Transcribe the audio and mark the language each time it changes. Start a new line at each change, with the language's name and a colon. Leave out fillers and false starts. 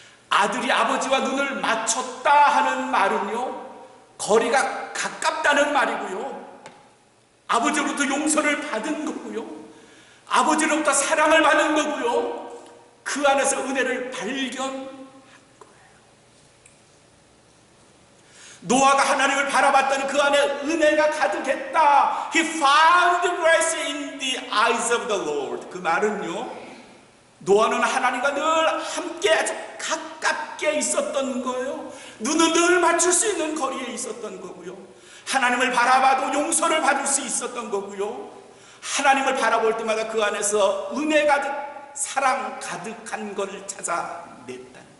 Korean: 아들이 아버지와 눈을 맞췄다 하는 말은요, 거리가 가깝다는 말이고요, 아버지로부터 용서를 받은 거고요, 아버지로부터 사랑을 받은 거고요, 그 안에서 은혜를 발견한 거예요. 노아가 하나님을 바라봤더니 그 안에 은혜가 가득했다.
English: He found grace in the eyes of the Lord.
Korean: 그 말은요, 노아는 하나님과 늘 함께 아주 가깝게 있었던 거예요. 눈은 늘 맞출 수 있는 거리에 있었던 거고요, 하나님을 바라봐도 용서를 받을 수 있었던 거고요, 하나님을 바라볼 때마다 그 안에서 은혜 가득, 사랑 가득한 것을 찾아냈다는 말이에요.